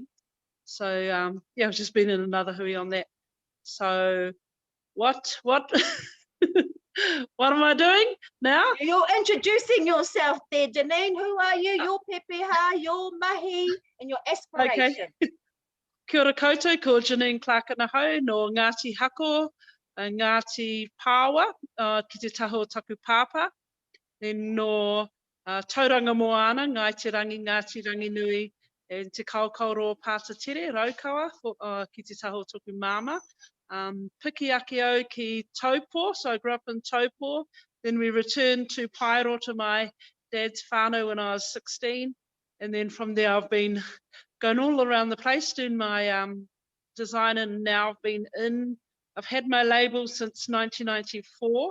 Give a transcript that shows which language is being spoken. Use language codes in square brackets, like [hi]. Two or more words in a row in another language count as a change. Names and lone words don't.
[en] So yeah, I've just been in another hui on that. So what what am I doing now? You're introducing yourself there, Janine. Who are you? Your pepeha, your mahi, and your aspiration. Okay. [mi] Kia ora koutou, ko Janine Clark-Anahau no Ngāti Hako, Ngāti Paua, ki te taho taku pāpā, then no tauranga moana, ngai te rangi, Ngāti Ranginui, and te kaukauro pātatere, raukawa, ki te taho tuku māma. Piki ake au ki Taupō, [en] so I grew up in Taupō. Then we returned to Pairota, my dad's whānau, when I was 16. And then from there I've been going all around the place doing my design, and now I've had my label since 1994.